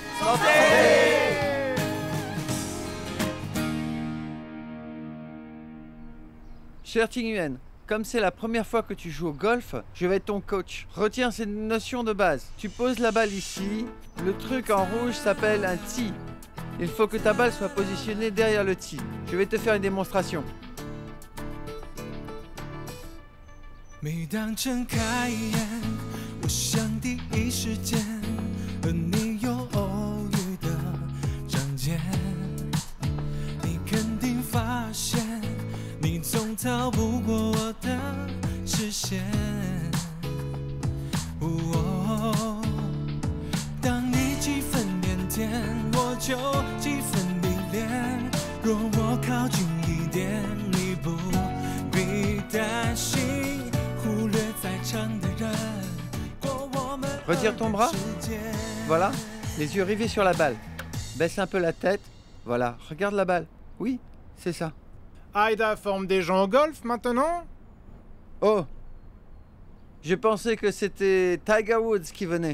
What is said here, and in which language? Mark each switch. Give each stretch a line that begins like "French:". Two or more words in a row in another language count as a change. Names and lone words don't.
French: Cher Ting Yuan, comme c'est la première fois que tu joues au golf, je vais être ton coach. Retiens ces notions de base. Tu poses la balle ici. Le truc en rouge s'appelle un tee. Il faut que ta balle soit positionnée derrière le tee. Je vais te faire une démonstration.
Chinese: 每当睁开眼，我想第一时间和你有偶遇的章节，你肯定发现你总逃不过我的视线。当你几分腼腆，我就几分迷恋。若我靠近一点，你不必担心。
French: Retire ton bras. Voilà, les yeux rivés sur la balle. Baisse un peu la tête. Voilà, regarde la balle. Oui, c'est ça. Aïda forme des gens au golf maintenant? Oh, je pensais que c'était Tiger Woods qui venait.